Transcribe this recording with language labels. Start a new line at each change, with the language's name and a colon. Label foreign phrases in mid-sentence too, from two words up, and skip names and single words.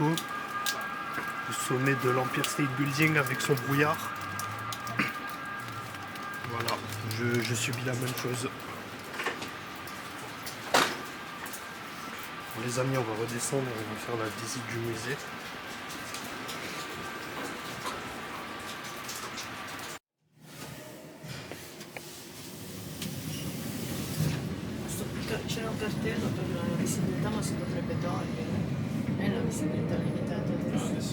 French: Le sommet de l'Empire State Building avec son brouillard. Voilà, je subis la même chose. Bon, les amis, on va redescendre, on va faire la visite du musée.
Italian: C'era un cartello per la visibilità, ma si potrebbe togliere. È la visibilità limitata adesso.